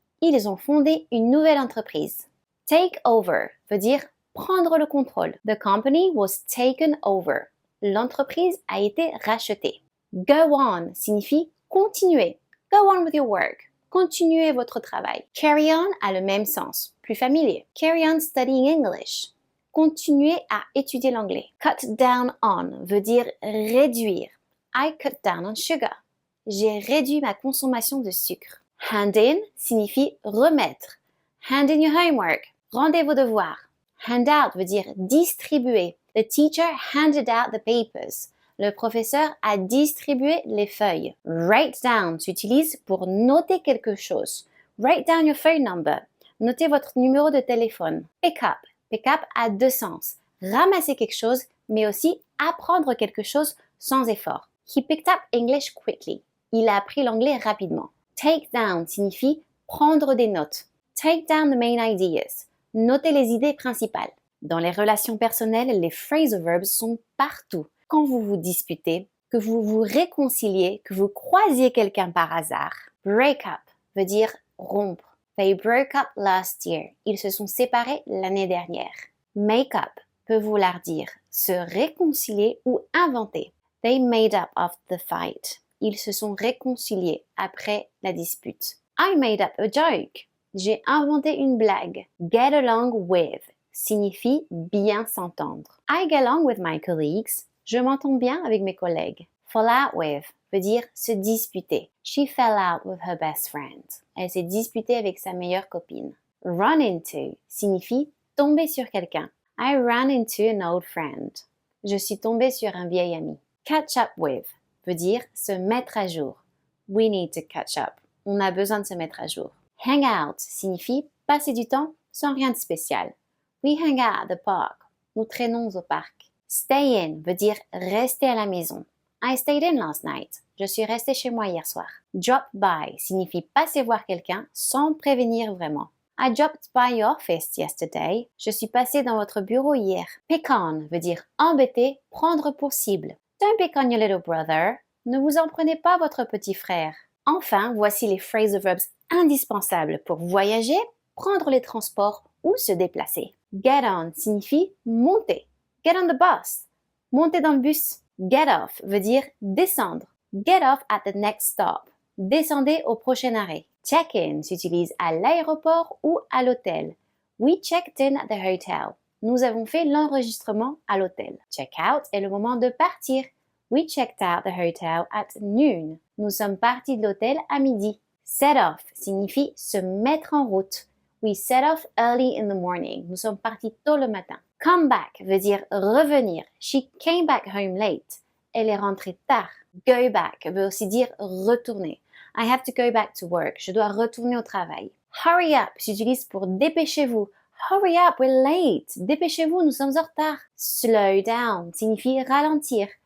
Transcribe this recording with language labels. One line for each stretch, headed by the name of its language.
French: Ils ont fondé une nouvelle entreprise. Take over veut dire prendre le contrôle.
English: The company was taken over.
French: L'entreprise a été rachetée. Go on signifie continuer.
English: Go on with your work.
French: Continuez votre travail. Carry on a le même sens, plus familier.
English: Carry on studying English.
French: Continuez à étudier l'anglais. Cut down on veut dire réduire.
English: I cut down on sugar.
French: J'ai réduit ma consommation de sucre. Hand in signifie remettre.
English: Hand in your homework.
French: Rendez vos devoirs. Hand out veut dire distribuer.
English: The teacher handed out the papers.
French: Le professeur a distribué les feuilles. Write down s'utilise pour noter quelque chose.
English: Write down your phone number.
French: Notez votre numéro de téléphone. Pick up. Pick up a deux sens. Ramasser quelque chose, mais aussi apprendre quelque chose sans effort.
English: He picked up English quickly.
French: Il a appris l'anglais rapidement. Take down signifie prendre des notes.
English: Take down the main ideas.
French: Notez les idées principales. Dans les relations personnelles, les phrasal verbs sont partout. Quand vous vous disputez, que vous vous réconciliez, que vous croisiez quelqu'un par hasard.
English: Break up
French: veut dire rompre.
English: They broke up last year.
French: Ils se sont séparés l'année dernière. Make up peut vouloir dire se réconcilier ou inventer.
English: They made up of the fight.
French: Ils se sont réconciliés après la dispute.
English: I made up a joke.
French: J'ai inventé une blague. Get along with signifie bien s'entendre.
English: I get along with my colleagues.
French: Je m'entends bien avec mes collègues. Fall out with veut dire se disputer.
English: She fell out with her best friend.
French: Elle s'est disputée avec sa meilleure copine. Run into signifie tomber sur quelqu'un.
English: I ran into an old friend.
French: Je suis tombée sur un vieil ami. Catch up with veut dire se mettre à jour.
English: We need to catch up.
French: On a besoin de se mettre à jour. Hang out signifie passer du temps sans rien de spécial.
English: We hang out at the park.
French: Nous traînons au parc. Stay in veut dire rester à la maison.
English: I stayed in last night.
French: Je suis restée chez moi hier soir. Drop by signifie passer voir quelqu'un sans prévenir vraiment.
English: I dropped by your office yesterday.
French: Je suis passée dans votre bureau hier. Pick on veut dire embêter, prendre pour cible.
English: Don't pick on your little brother.
French: Ne vous en prenez pas votre petit frère. Enfin, voici les phrasal verbs indispensables pour voyager, prendre les transports ou se déplacer. Get on signifie monter.
English: Get on the bus.
French: Monter dans le bus.
English: Get off
French: veut dire descendre.
English: Get off at the next stop.
French: Descendez au prochain arrêt. Check-in s'utilise à l'aéroport ou à l'hôtel.
English: We checked in at the hotel.
French: Nous avons fait l'enregistrement à l'hôtel. Check-out est le moment de partir.
English: We checked out the hotel at noon.
French: Nous sommes partis de l'hôtel à midi. Set off signifie se mettre en route.
English: We set off early in the morning.
French: Nous sommes partis tôt le matin. Come back veut dire revenir.
English: She came back home late.
French: Elle est rentrée tard. Go back veut aussi dire retourner.
English: I have to go back to work.
French: Je dois retourner au travail.
English: Hurry up
French: s'utilise pour dépêchez-vous.
English: Hurry up, we're late.
French: Dépêchez-vous, nous sommes en retard. Slow down signifie ralentir.